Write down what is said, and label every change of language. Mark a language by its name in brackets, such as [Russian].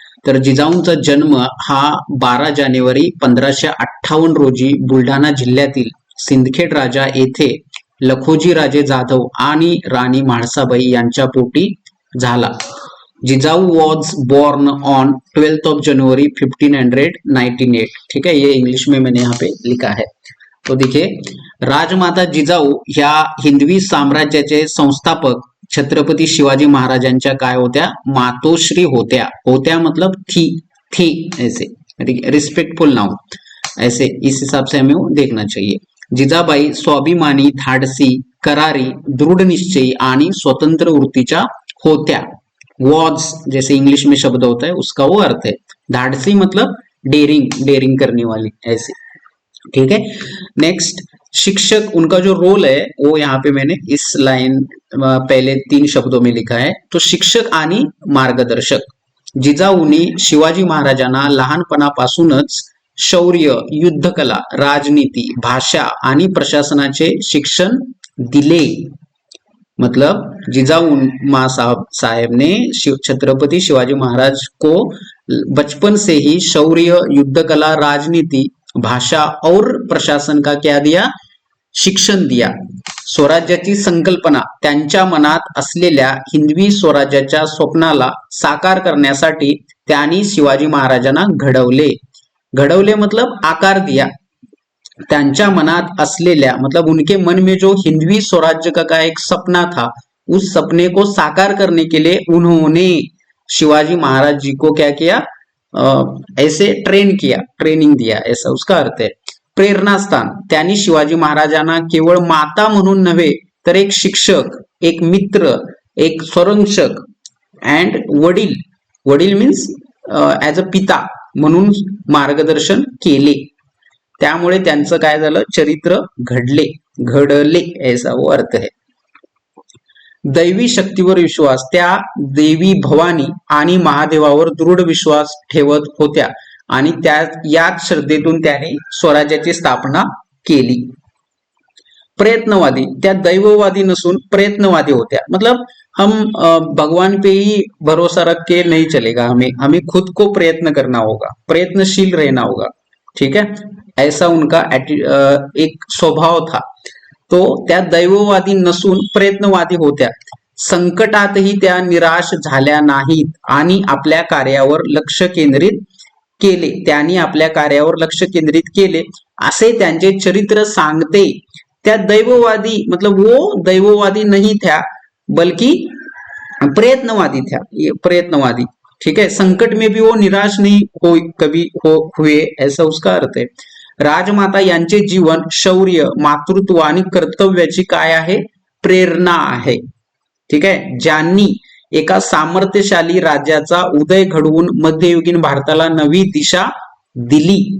[Marathi] तर जिजाऊंचा जन्म हा 12 जानेवारी 1558 रोजी बुलढाणा जिल्ह्यातील सिंदखेड राजा येथे लखोजी राजे जाधव आणि राणी म्हाळसाबाई यांच्या पोटी झाला. [English] Jijau was born on 12th of January 1598. [Hindi] ठीक है, ये इंग्लिश में मैंने यहाँ पे लिखा है. [Marathi] तो देखिए, राजमाता जिजाऊ ह्या हिंदवी साम्राज्याचे संस्थापक छत्रपती शिवाजी महाराजांच्या काय होत्या? मातोश्री होत्या. [Hindi] होत्या मतलब थी ऐसे, रिस्पेक्टफुल नाउन ऐसे, इस हिसाब से हमें देखना चाहिए. [Marathi] जिजाबाई स्वाभिमानी, धाडसी, करारी, दृढ निश्चयी आणि स्वतंत्र वृत्तीच्या होत्या. [Hindi] वॉज जैसे इंग्लिश में शब्द होता है उसका वो अर्थ है. धाडसी मतलब डेरिंग करने वाली ऐसे. ठीक है. नेक्स्ट, शिक्षक, उनका जो रोल है वो यहाँ पे मैंने इस लाइन पहले 3 शब्दों में लिखा है. [Marathi] तो शिक्षक आणि मार्गदर्शक. जिजाऊनी शिवाजी महाराजांना लहानपणापासूनच शौर्य, युद्धकला, राजनीति, भाषा आणि प्रशासनाचे शिक्षण दिले. [Hindi] मतलब जिजाऊ माँ साहेब ने छत्रपति शिवाजी महाराज को बचपन से ही शौर्य, युद्धकला, राजनीति, भाषा और प्रशासन का क्या दिया? शिक्षण दिया. [Marathi] स्वराज्याची संकल्पना त्यांच्या मनात असलेल्या हिंदवी स्वराज्याच्या स्वप्नाला साकार करण्यासाठी त्यांनी शिवाजी महाराजांना घडवले [Hindi] मतलब आकार दिया. [Marathi] त्यांच्या मनात असलेल्या [Hindi] मतलब उनके मन में जो हिंदवी स्वराज्य का एक सपना था, उस सपने को साकार करने के लिए उन्होंने शिवाजी महाराज जी को क्या किया? ऐसे ट्रेनिंग दिया, ऐसा उसका अर्थ है. [Marathi] प्रेरणास्थान, त्यांनी शिवाजी महाराजांना केवळ माता म्हणून नव्हे तर एक शिक्षक, एक मित्र, एक संरक्षक अँड वडील [English] means as a [Marathi] पिता म्हणून मार्गदर्शन केले. त्यामुळे त्यांचं काय झालं? चरित्र घडले [Hindi] ऐसा वो अर्थ है. [Marathi] दैवी शक्तीवर विश्वास, त्या देवी भवानी आणि महादेवावर दृढ विश्वास ठेवत होत्या आणि याच श्रद्धेतून त्याने स्वराज्याची स्थापना केली. प्रयत्नवादी, त्या दैववादी नसून प्रयत्नवादी होत्या. [Hindi] मतलब हम भगवान पे ही भरोसा रख के नहीं चलेगा, हमें खुद को प्रयत्न करना होगा, प्रयत्नशील रहना होगा. ठीक है, ऐसा उनका एक स्वभाव था. [Marathi] तो त्या दैववादी नसून प्रयत्नवादी होत्या. संकटातही त्या निराश झाल्या नाहीत आणि आपल्या कार्यावर लक्ष केंद्रित केले. त्यांनी आपल्या कार्यावर लक्ष केंद्रित केले असे त्यांचे चरित्र सांगते. त्या दैववादी [Hindi] मतलब वो दैववादी नहीं था बल्कि प्रयत्नवादी. ठीक है, संकट में भी वो निराश नहीं कभी हुए, ऐसा उसका अर्थ है. [Marathi] राजमाता यांचे जीवन शौर्य, मातृत्व आणि कर्तव्याची काय आहे? प्रेरणा आहे. ठीक आहे, ज्यांनी एका सामर्थ्यशाली राज्याचा उदय घडवून मध्ययुगीन भारताला नवी दिशा दिली.